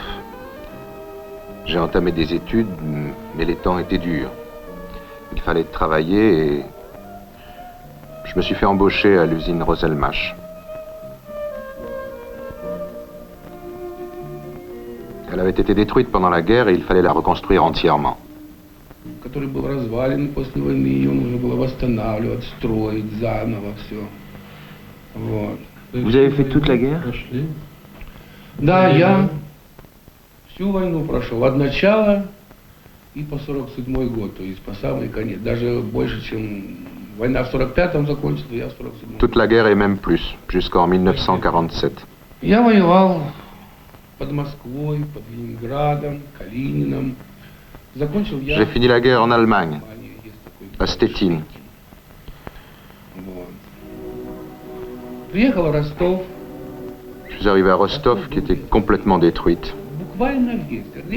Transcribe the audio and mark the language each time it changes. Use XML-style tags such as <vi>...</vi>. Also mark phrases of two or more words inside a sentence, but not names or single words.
<fr>J'ai entamé des études, mais les temps étaient durs. Il fallait travailler et je me suis fait embaucher à l'usine Roselmash. Elle avait été détruite pendant la guerre et il fallait la reconstruire entièrement.</fr> <ru>Который был развален после войны, ее нужно было восстанавливать, строить заново все. Вот.</ru> <fr>Vous avez fait toute la guerre?</fr> <ru>Да, я всю войну прошел, от начала и по 47-й год, то есть по самый конец. Даже больше, чем война в 45-м закончилась, я в 47-м.</ru> <fr>Toute la guerre et même plus, jusqu'en 1947.</fr> <ru>Я воевал под Москвой, под Ленинградом, Калининым. Закончил я...</ru> <fr>J'ai fini la guerre en Allemagne, à Stettin.</fr> <ru>Вот. Приехал в Ростов.</ru> <fr>Je suis arrivé à Rostov qui était complètement détruite.</fr> <ru>Буквально весь.</ru>